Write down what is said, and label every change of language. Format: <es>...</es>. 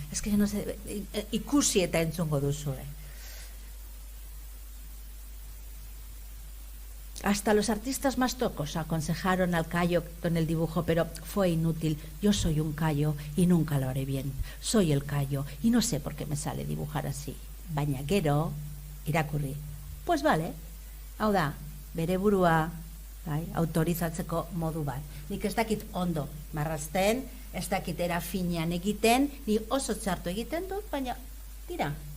<eu>Ez</eu> <es>que no sé,</es> <eu>ikusi eta entzungo duzue.</eu> <es>Hasta los artistas más tocos aconsejaron al Cayo con el dibujo, pero fue inútil. Yo soy un Cayo y nunca lo haré bien. Soy el Cayo y no sé por qué me sale dibujar así.</es> <eu>Baina gero, irakurri.</eu> <es>Pues vale,</es> <eu>hau da, bere burua autorizatzeko modu bat. Nik ez dakit ondo marrazten, ez dakit era finean egiten, ni oso txartu egiten dut, baina tira.</eu>